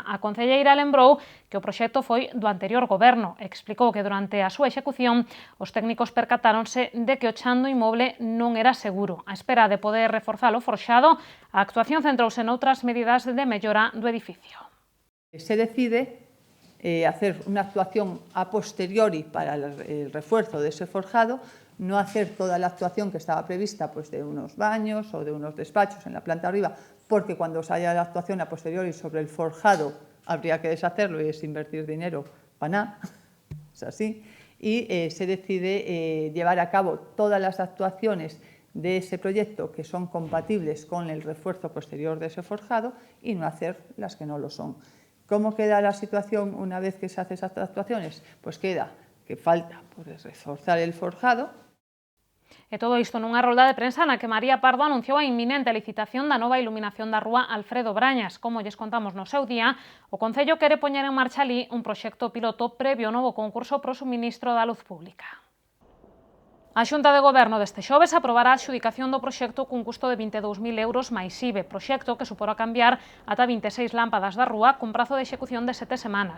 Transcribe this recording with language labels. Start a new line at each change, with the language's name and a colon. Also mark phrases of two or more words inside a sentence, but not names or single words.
Galician: A concelleira lembrou que o proxecto foi do anterior goberno. Explicou que durante a súa execución os técnicos percatáronse de que o chan do inmoble non era seguro. A espera de poder reforzar o forxado, a actuación centrouse noutras medidas de mellora do edificio.
Spanish: Se decide hacer una actuación a posteriori para el refuerzo de ese forjado, no hacer toda la actuación que estaba prevista pues de unos baños o de unos despachos en la planta arriba, porque cuando se haya la actuación a posteriori sobre el forjado habría que deshacerlo y es invertir dinero para nada, es así, y se decide llevar a cabo todas las actuaciones de ese proyecto que son compatibles con el refuerzo posterior de ese forjado y no hacer las que no lo son. ¿Cómo queda la situación una vez que se hacen esas actuaciones? Pues queda que falta pues, reforzar el forjado.
Galician: E todo isto nunha rolda de prensa na que María Pardo anunciou a inminente licitación da nova iluminación da rúa Alfredo Brañas. Como lles contamos no seu día, o Concello quere poñer en marcha ali un proxecto piloto previo ao novo concurso pro suministro da luz pública. A Xunta de Goberno deste xoves aprobará a adxudicación do proxecto cun custo de 22.000 euros máis IVE, proxecto que suporá cambiar ata 26 lámpadas da rúa cun prazo de execución de 7 semanas.